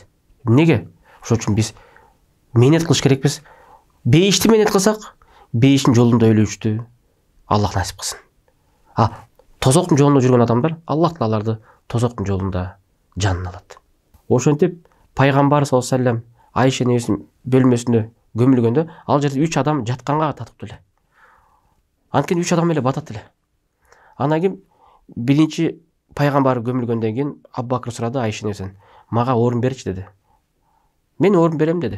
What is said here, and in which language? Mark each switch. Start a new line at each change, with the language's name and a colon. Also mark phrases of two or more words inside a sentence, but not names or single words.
Kyrgyz: Неге? Ошол үчүн биз менет кылыш керекпиз. Бейишти менет кылсак, бейиштин жолунда өлүүчү Аллах насип кылсын. Тозоктун жолунда жүргөн адамдар, Аллах аларды тозоктун жолунда жанын алат. Ошентип пайгамбар
Arabic: صلى الله عليه وسلم
Kyrgyz: Айша энебиздин бөлмөсүндө көмүлгөндө, ал жерде 3 адам жатканга татыптуу эле. Анткени 3 адам эле батат эле. Анан кийин биринчи пайгамбар көмүлгөндөн кийин Абу Бакыр сурады Айша энебизден, мага орун берчи деди. Мен орун берем деди.